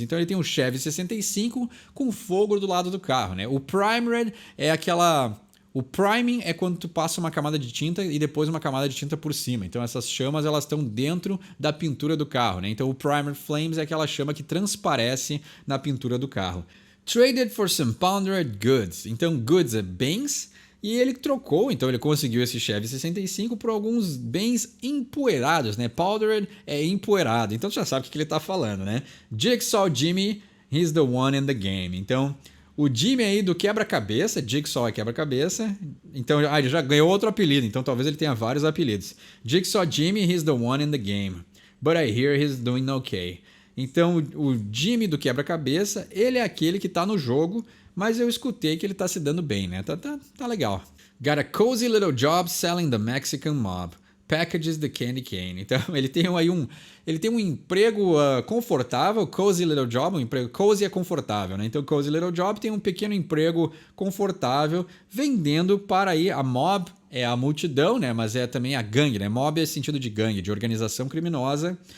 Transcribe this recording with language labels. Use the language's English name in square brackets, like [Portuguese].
[Portuguese] Então ele tem um Chevy 65 com fogo do lado do carro, né? O Prime Red é aquela... O priming é quando tu passa uma camada de tinta e depois uma camada de tinta por cima. Então essas chamas elas estão dentro da pintura do carro, né? Então o Primer Flames é aquela chama que transparece na pintura do carro. [English] Traded for some pondered goods. [Portuguese] Então goods é bens. E ele trocou, então ele conseguiu esse Chevy 65 por alguns bens empoeirados, né? Powdered é empoeirado, então você já sabe o que ele está falando, né? [English] Jigsaw Jimmy, he's the one in the game. [Portuguese] Então, o Jimmy aí do quebra-cabeça, Jigsaw é quebra-cabeça, então ele já ganhou outro apelido, então talvez ele tenha vários apelidos. [English] Jigsaw Jimmy, he's the one in the game, but I hear he's doing okay. [Portuguese] Então, o Jimmy do quebra-cabeça, ele é aquele que está no jogo, mas eu escutei que ele tá se dando bem, né? Tá legal. [English] Got a cozy little job selling the Mexican mob. Packages the candy cane. [Portuguese] Então ele tem um emprego confortável, cozy little job, um emprego cozy é confortável, né? Então cozy little job tem um pequeno emprego confortável vendendo para aí a mob é a multidão, né? Mas é também a gangue, né? Mob é sentido de gangue, de organização criminosa.